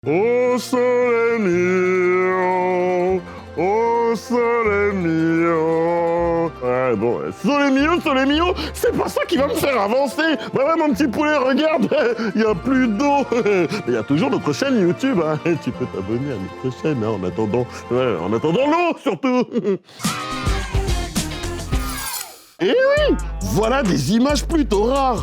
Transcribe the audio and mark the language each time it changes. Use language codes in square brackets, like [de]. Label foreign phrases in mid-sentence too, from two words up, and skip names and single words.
[it] Oh sole mio, oh sole mio. [fr] Ouais, bon, [it] sole mio, [fr] c'est pas ça qui va me faire avancer. Bah ouais, mon petit poulet, regarde, il y a plus d'eau. Mais il y a toujours notre chaîne YouTube, hein. Tu peux t'abonner à notre chaîne, hein, en attendant l'eau, surtout. Eh oui, voilà des images plutôt rares.